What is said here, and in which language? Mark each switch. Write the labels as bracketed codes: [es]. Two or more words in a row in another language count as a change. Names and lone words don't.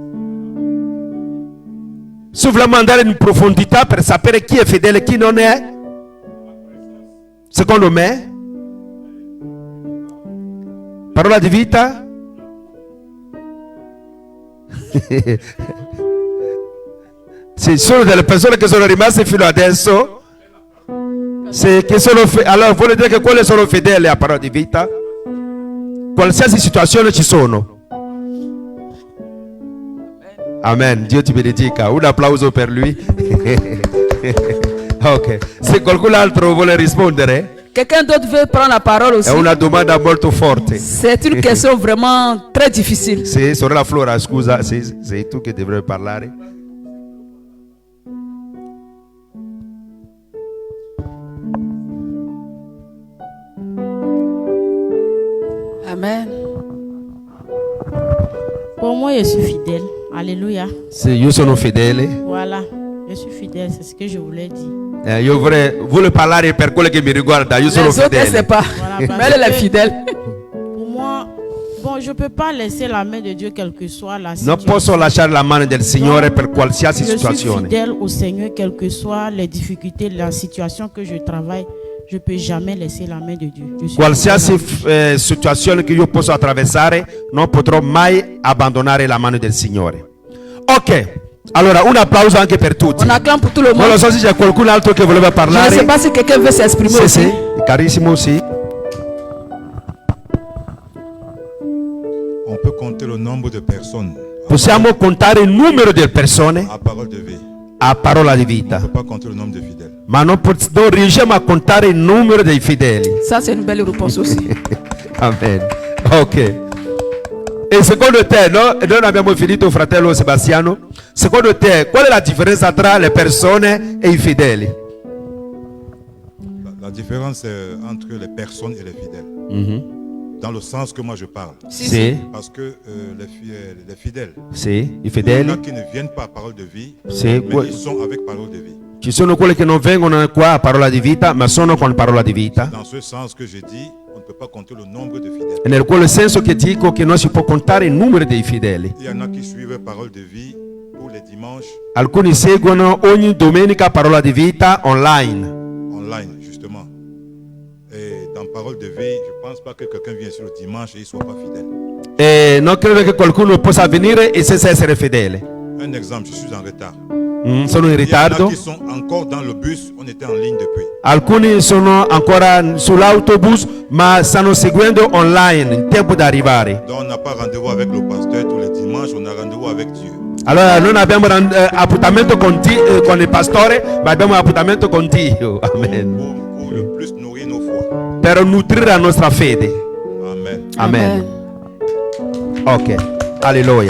[it] Se vogliamo andare in profondità per sapere chi è fedele e chi non è, secondo me, parola di vita, ci sono delle persone che sono rimaste fino adesso, allora vuol dire che quelle sono fedeli a parola di vita. Qualsiasi situazione ci sono. Amen. Dio ti benedica. Un applauso per lui. Ok. Se qualcun altro vuole rispondere. [fr] Quelqu'un d'autre veut prendre la parole aussi. [it] È una domanda molto forte. [fr] C'est une question vraiment très difficile. [it] Sì, sorella Flora, scusa, sei tu che dovrai parlare. Amen. [fr] Pour moi, je suis fidèle. Alléluia. [it] Sì, io sono fedele. [fr] Voilà. Je suis fidèle, c'est ce que je voulais dire. [it] Io voglio parlare per quello che mi riguarda. Io sono [fr] Les autres, elle [it] fedele. [fr] sait pas. Voilà, Mais parce elle est que fidèle. pour moi, bon, je ne peux pas laisser la main de Dieu quelle que soit la [it] Non [fr] situation. [it] posso lasciare la mano del Signore per qualsiasi [fr] Je suis [it] situazione. [fr] fidèle au Seigneur, quelles que soient les difficultés, la situation que je travaille. Je ne peux jamais laisser la main de Dieu. Je suis [it] Qualsiasi [fr] fidèle [it] situazione che io posso attraversare, non potrò mai abbandonare la mano del Signore. Ok, allora un applauso anche per tutti. [fr] On acclame pour tout le [it] Non [fr] monde. [it] lo so se c'è qualcun altro che voleva [fr] Je ne sais [it] parlare. [fr] pas si quelqu'un veut s'exprimer [it] Sì, [fr] aussi. [it] sì, carissimo, sì. [fr] On peut compter le nombre de personnes [it] Possiamo contare il numero di persone [fr] à parole de vie. [it] a parola di [fr] On ne [it] vita, [fr] peut pas compter le nombre de fidèles. [it] ma non riusciamo a contare il numero dei fedeli. [fr] Ça, c'est une belle réponse aussi. [it] Amen. Ok. E secondo te, no? Noi abbiamo finito, fratello Sebastiano. Secondo te, qual è la differenza tra le persone e i fedeli? [fr] La différence entre les personnes et les fidèles. Dans le sens que moi je parle. [it] Sì, [fr] Parce que les fidèles, [it] sì, i [fr] il y en a [it] fedeli. [fr] qui ne viennent pas à parole de vie, [it] Sì, [fr] mais ils sont avec parole de vie. [it] ci sono quelli che non vengono qua a parola di vita, ma sono con parola di vita. [fr] Dans ce sens que je dis, on ne peut pas compter le nombre de fidèles. [it] E nel quel senso che dico che non si può contare il numero dei fedeli. [fr] Il y en a qui suivent parole de vie pour les dimanches [it] Alcuni seguono ogni domenica parola di vita online. [fr] online, justement. Et dans parole de vie, je ne pense pas que quelqu'un vienne sur le dimanche et il ne soit pas fidèle. [it] E non credo che qualcuno possa venire e senza essere fedele. [fr] Un exemple, je suis en retard. [it] Sono in [fr] Il y en a [it] ritardo. [fr] qui sont encore dans le bus, on était en ligne depuis. [it] Alcuni sono ancora sull'autobus, ma stanno seguendo online in tempo da arrivare. [fr] Donc on n'a pas rendez-vous avec le pasteur tous les dimanches, on a rendez-vous avec Dieu. [it] Allora non abbiamo appuntamento con il pastore, ma abbiamo appuntamento con Dio. Amen. [fr] Pour le plus nourrir nos foi. [it] Per nutrire la nostra fede. Amen. Amen. Ok, alleluia.